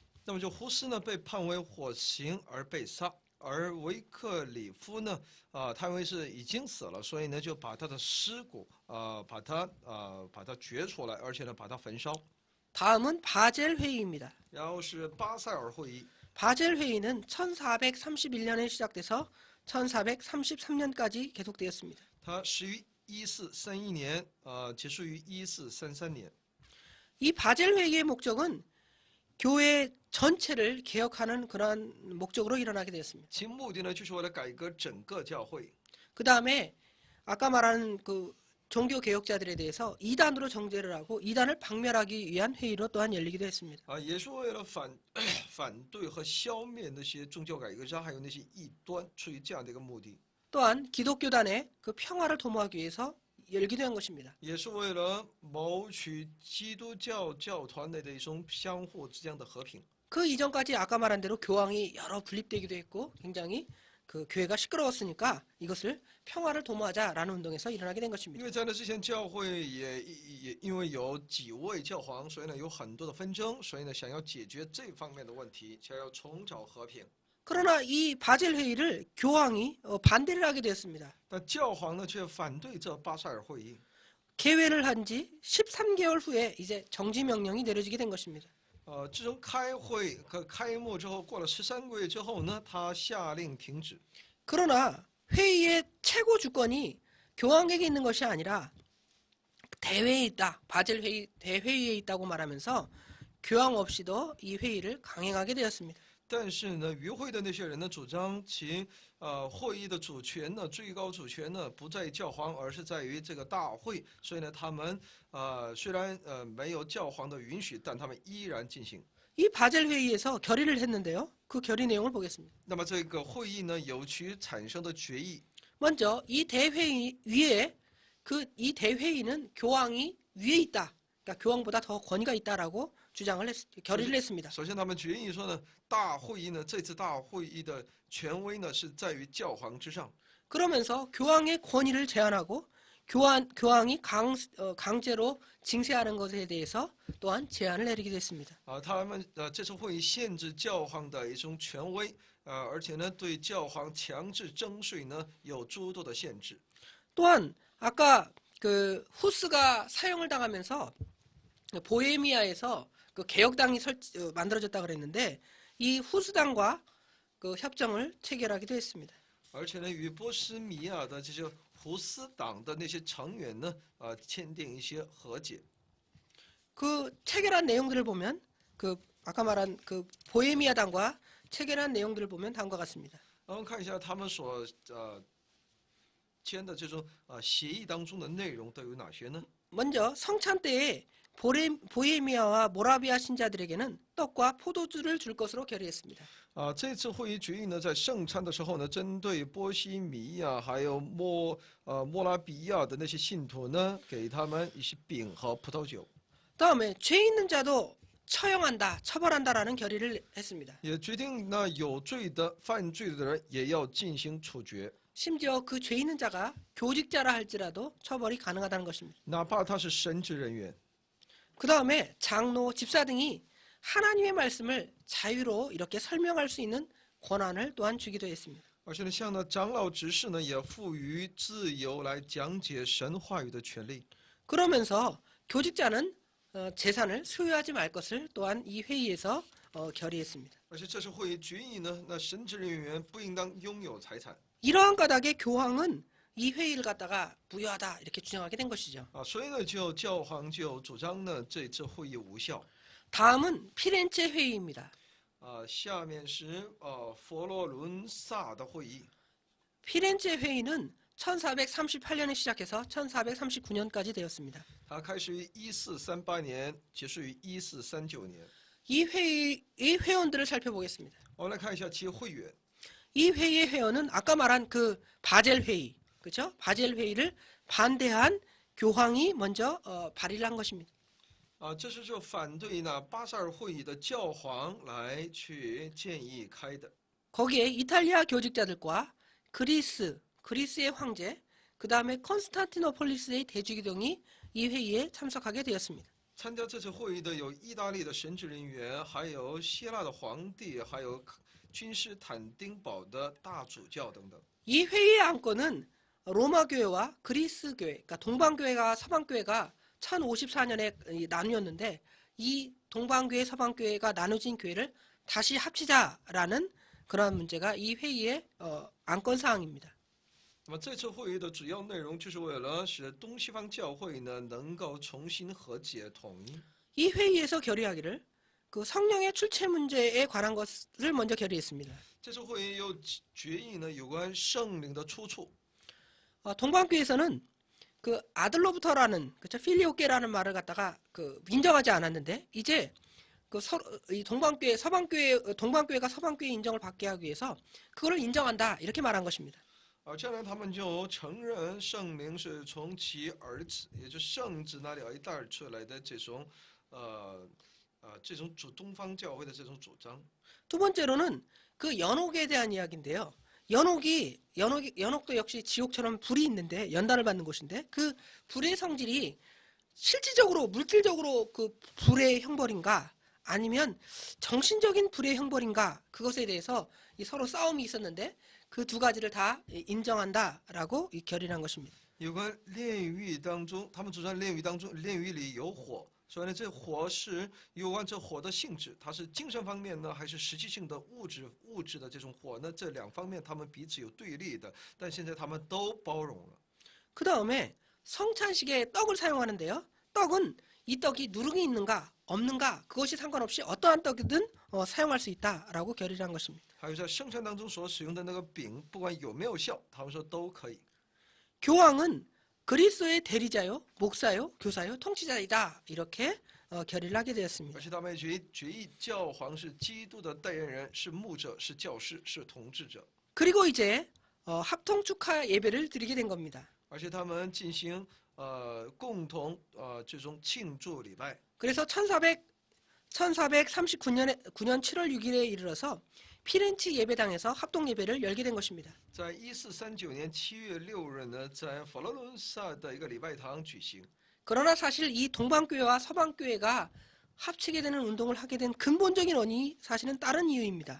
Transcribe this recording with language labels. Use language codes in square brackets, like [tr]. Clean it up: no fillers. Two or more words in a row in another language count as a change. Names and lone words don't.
[zh] 那么就胡斯呢被判为火刑而被杀，而维克里夫呢他因为是已经死了，所以呢就把他的尸骨把它掘出来，而且呢把它焚烧。 [ko] 다음은 바젤 회의입니다. [zh] 然后是巴塞尔会议。 [ko] 바젤 회의는 1431년에 시작돼서 1433년까지 계속되었습니다. [zh] 它始于1431年，结束于1433年。 [ko] 이 바젤 회의의 목적은 교회 전체를 개혁하는 그러한 목적으로 일어나게 되었습니다. [zh] 其目的呢，就是为了改革整个教会。 [ko] 그 다음에 아까 말한 그 종교 개혁자들에 대해서 이단으로 정죄를 하고 이단을 박멸하기 위한 회의로 또한 열리기도 했습니다. [zh] 也是为了反对和消灭那些宗教改革家，还有那些异端，出于这样的一个目的。 [ko] 또한 기독교단의 그 평화를 도모하기 위해서 열기도 한 것입니다. [zh] 也是为了谋取基督教教团内的一种相互之间的和平。 [ko] 그 이전까지 아까 말한 대로 교황이 여러 분립되기도 했고 굉장히 그 교회가 시끄러웠으니까 이것을 평화를 도모하자라는 운동에서 일어나게 된 [zh] 因 [ko] 것입니다. [zh] 为在那之前，教会也因为有几位教皇，所以呢有很多的纷争，所以呢想要解决这方面的问题，就要重找和平。 [ko] 그러나 이 바젤 회의를 교황이 반대를 하게 되었습니다. [zh] 但教皇呢却反对这巴塞尔会议。 [ko] 개회를 한 지 13개월 후에 이제 정지 명령이 내려지게 된 것입니다. [zh] 自从开会和开幕之后，过了13个月之后呢，他下令停止。 [ko] 그러나 회의의 최고 주권이 교황에게 있는 것이 아니라 대회에 있다. 바젤 회의 대회의에 있다고 말하면서 교황 없이도 이 회의를 강행하게 되었습니다. [zh] 但是呢，与会的那些人呢，主张其会议的主权呢，最高主权呢，不在于教皇，而是在于这个大会。所以呢，他们虽然没有教皇的允许，但他们依然进行。 [ko] 이 바젤 회의에서 결의를 했는데요. 그 결의 내용을 보겠습니다. [zh] 那么这个会议呢，有其产生的决议。 [ko] 먼저 이 대회의 위에 이 대회의는 교황이 위에 있다. 그러니까 교황보다 더 권위가 있다라고 결의를 했습니다. [zh] 首先，他们决议说呢，大会议呢，这次大会议的权威呢，是在于教皇之上。 [ko] 그러면서 교황의 권위를 제한하고 교황이 강제로 징세하는 것에 대해서 또한 제한을 내리기도 했습니다. [zh] 他们这次会议限制教皇的一种权威，而且呢，对教皇强制征税呢，有诸多的限制。 [ko] 또한 아까 그 후스가 사형을 당하면서 보헤미아에서 그 개혁당이 만들어졌다 그랬는데 이 후스당과 그 협정을 체결하기도 했습니다. [zh] 而且呢，与波斯米亚的这些胡斯党的那些成员呢，签订一些和解。 [ko] 그 체결한 내용들을 보면 그 아까 말한 그 보헤미아 당과 체결한 내용들을 보면 다음과 같습니다. [zh] 我们看一下他们所签的这种协议当中的内容都有哪些呢？ [ko] 먼저 성찬 때에 보헤미아와 모라비아 신자들에게는 떡과 포도주를 줄 것으로 결의했습니다. [zh] 这次会议决议呢，在圣餐的时候呢，针对波西米亚还有莫拉比亚的那些信徒呢，给他们一些饼和葡萄酒。 [ko] 다음에 죄 있는 자도 처형한다, 처벌한다라는 결의를 했습니다. [zh] 也决定呢，有罪的犯罪的人也要进行处决， [ko] 심지어 그 죄 있는 자가 교직자라 할지라도 처벌이 가능하다는 것입니다. [zh] 哪怕他是神职人员。 [ko] 그 다음에 장로, 집사 등이 하나님의 말씀을 자유로 이렇게 설명할 수 있는 권한을 또한 주기도 했습니다. [zh] 而且呢，像呢长老执事呢，也赋予自由来讲解神话语的权利。 [ko] 그러면서 교직자는 재산을 소유하지 말 것을 또한 이 회의에서 결의했습니다. [zh] 而且这次会议决议呢，那神职人员不应当拥有财产。 [ko] 이러한 까닭에 교황은 이 회의를 갖다가 무효하다 이렇게 주장하게 된 것이죠. [zh] 所以呢，教皇就主张呢，这次会议无效。 [ko] 다음은 피렌체 회의입니다. [zh] 下面是佛罗伦萨的会议。 [ko] 피렌체 회의는 1438년에 시작해서 1439년까지 되었습니다. [zh] 它开始于1438年，结束于1439年。 [ko] 이 회의의 회원들을 살펴보겠습니다. [zh] 我们来看一下其会员。 [ko] 이 회의의 회원은 아까 말한 그 바젤 회의, 그렇죠? 바젤 회의를 반대한 교황이 먼저 발의를 한 것입니다. [zh] 这是就反对呢巴塞尔会议的教皇来去建议开的。 [ko] 거기에 이탈리아 교직자들과 그리스의 황제, 그 다음에 컨스탄티노폴리스의 대주교 등이 이 회의에 참석하게 되었습니다. [zh] 参加这次会议的有意大利的神职人员，还有希腊的皇帝，还有君士坦丁堡的大主教等等。 [ko] 이 회의의 안건은 로마 교회와 그리스 교회, 그러니까 동방교회가 서방교회가 1054년에 나뉘었는데 이 동방교회 서방교회가 나눠진 교회를 다시 합치자라는 그런 문제가 이 회의의 안건 사항입니다. [zh] 那么这次会议的主要内容就是为了使东西方教会呢能够重新和解统一。 [ko] 이 회의에서 결의하기를 그 성령의 출체 문제에 관한 것을 먼저 결의했습니다. [zh] 这次会议又决议呢有关圣灵的出处。 [ko] 동방교회에서는 그 아들로부터라는 그쵸 필리오케라는 말을 갖다가 그 인정하지 않았는데 이제 그 이 동방교회 동방교회가 서방교회 인정을 받게 하기 위해서 그거를 인정한다 이렇게 말한 것입니다. [zh] 这样呢，他们就承认圣灵是从其儿子，也就是圣子那里而带出来的这种，这种东方教会的这种主张。 [ko] 두 번째로는 그 연옥에 대한 이야기인데요. 연옥도 역시 지옥처럼 불이 있는데 연단을 받는 곳인데 그 불의 성질이 실질적으로 물질적으로 그 불의 형벌인가 아니면 정신적인 불의 형벌인가 그것에 대해서 서로 싸움이 있었는데 그 두 가지를 다 인정한다라고 결의한 것입니다. [zh] 有关炼狱当中，他们主张炼狱当中，炼狱里有火，所以呢，这火是有关这火的性质，它是精神方面呢，还是实际性的物质的这种火呢？这两方面他们彼此有对立的，但现在他们都包容了。 [ko] 그 다음에 성찬식에 떡을 사용하는데요. 떡은 이 떡이 누룩이 있는가 없는가 그것이 상관없이 어떠한 떡이든 사용할 수 있다라고 결의를 한 것입니다. [zh] 还有在圣餐当中所使用的那个饼，不管有没有效，他们说都可以。 [ko] 교황은 그리스도의 대리자요, 목사요, 교사요, 통치자이다 이렇게 결의를 하게 [zh] 而 [ko] 되었습니다. [zh] 且他们决议教皇是基督的代言人，是牧者，是教师，是统治者。 [ko] 그리고 이제 합통 축하 예배를 드리게 된 겁니다. [zh] 而且他们进行共同这种庆祝礼拜。 [ko] 그래서 1439년 7월 6일에 이르러서 피렌치 예배당에서 합동 예배를 열게 된 것입니다. [zh] 在1439年7月6日呢，在佛罗伦萨的一个礼拜堂举行。 [ko] 그러나 사실 이 동방교회와 서방교회가 합치게 되는 운동을 하게 된 근본적인 원인이 사실은 다른 이유입니다.